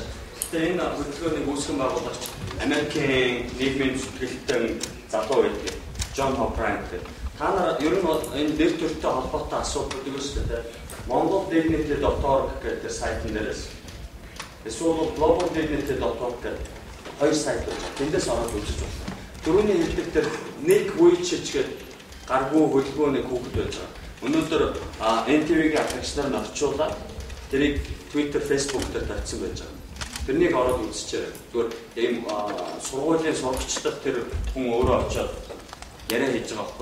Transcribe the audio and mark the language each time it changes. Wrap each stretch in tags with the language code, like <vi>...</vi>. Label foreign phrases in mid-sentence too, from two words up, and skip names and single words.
<mn>Гэтэ энэ хөтөлбөрийн үүсгэн байгуулагч Америкийн нийгмийн зүтгэлтэн залуу байдаг. John O'Brien гэдэг. Та нар ер нь энэ нэр төрөлтэй холбоотой асуудлыг үүсгэдэг. Монгол dignity.org гэдэг сайтн дээрээс эсвэл global.dignity.org гэдэг хоёр сайт байна. Тэндээс ороод үзэж байна. Түрүүний хэлдэг дээр нэг үеч гэдэг гаргуу хөдөлгөөний хүүхэд байж байгаа. Өнөөдөр NTV-ийн агентчнаар нь орчуулаад тэрийг Twitter, Facebook дээр тавьсан байж байгаа. Тэрнийг ороод үзчихээрэй. Зүгээр ийм сургуулийн сурагчдад тэр хүн өөрөө очиод яриа хийж байгаа байхгүй.</mn>